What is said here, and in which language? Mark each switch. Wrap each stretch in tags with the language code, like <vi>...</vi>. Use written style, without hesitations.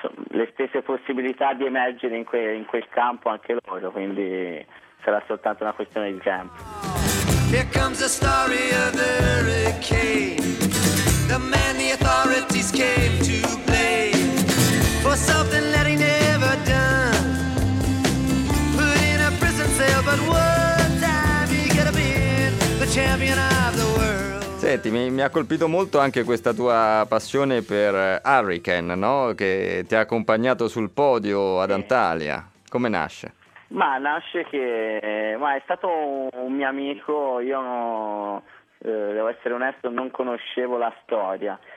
<it>le stesse possibilità di emergere in quel campo anche loro, quindi sarà soltanto una questione di tempo.</it> <en>Here comes the story of the hurricane. The man the authorities came to blame for something that he never done. Put in a prison cell, but one time he could have been the champion of the world.</en> <it>Senti, mi ha colpito molto anche questa tua passione per Hurricane, no? Che ti ha accompagnato sul podio ad Antalya. Come nasce? Ma nasce che ma è stato un mio amico, io devo essere onesto, non conoscevo la storia.</it>